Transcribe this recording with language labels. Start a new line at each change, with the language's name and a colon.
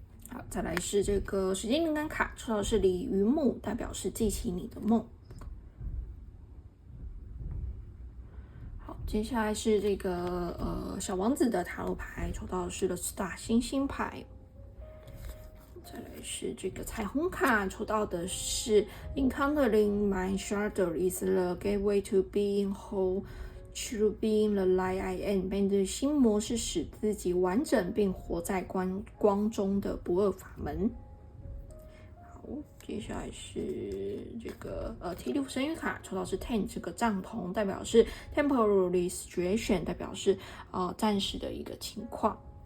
Chinese: 好，再来是这个时间灵感卡，抽到的是鲤鱼木，代表是记起你的梦。接下来是这个小王子的塔罗牌，抽到的是 The Star 星星牌。再来是这个彩虹卡，抽到的是
English: Encountering my shadow is the gateway to being whole, to being the light I am。
Chinese: 面对新模式，使自己完整并活在光中的不二法门。接下来是这个T6神谕卡，抽到是 Ten， 这个帐篷代表是
English: temporary situation，
Chinese: 代表是暂时的一个情况。